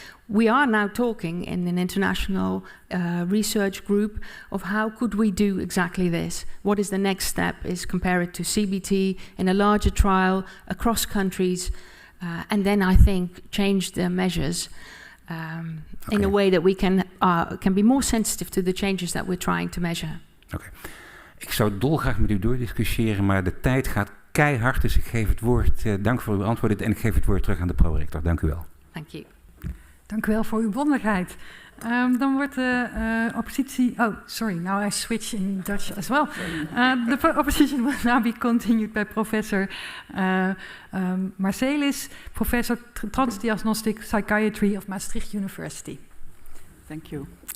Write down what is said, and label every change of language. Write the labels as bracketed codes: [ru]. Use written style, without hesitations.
[en] We are now talking in an international research group of how could we do exactly this. What is the next step is compare it to CBT in a larger trial across countries, and then I think change the measures in a way that we can be more sensitive to the changes that we're trying to measure. [nl] Oké. Ik zou dolgraag met u doordiscussiëren, maar de tijd gaat keihard, dus ik geef het woord, dank voor uw antwoorden en ik geef het woord terug aan de prorector. Dank u wel. [en] Thank you. [nl] Dank u wel voor uw bondigheid. Dan wordt de oppositie... [en] Oh, sorry, now I switch in Dutch as well. The opposition will now be continued by Professor Marcelis, Professor Transdiagnostic Psychiatry of Maastricht University. Thank you.